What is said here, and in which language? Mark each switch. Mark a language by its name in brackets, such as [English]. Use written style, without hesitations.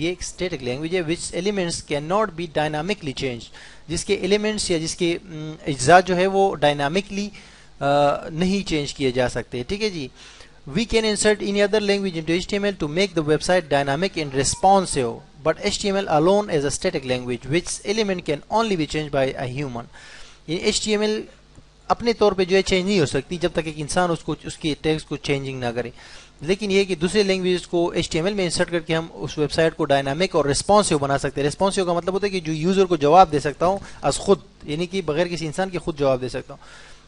[Urdu] یہ ایک static language ہے [English] Which elements can not be dynamically change. [Urdu] جس کے ایلیمنٹس یا جس کے اجزاء جو ہے وہ ڈائنامکلی نہیں چینج کیے جا سکتے. ٹھیک ہے جی. [English] We can insert any other language into HTML to make the website dynamic and responsive, but HTML alone is a static language which element can only be changed by a human. [Urdu] یعنی HTML اپنے طور پہ جو ہے change نہیں ہو سکتی جب تک ایک انسان اس کی ٹیکسٹ کو چینجنگ نہ کرے. لیکن یہ کہ دوسرے لینگویجز کو HTML میں انسرٹ کر کے ہم اس ویب سائٹ کو ڈائنامک اور ریسپانسیو بنا سکتے ہیں. ریسپانسیو کا مطلب ہوتا ہے کہ جو یوزر کو جواب دے سکتا ہوں از خود, یعنی کہ بغیر کسی انسان کے خود جواب دے سکتا ہوں.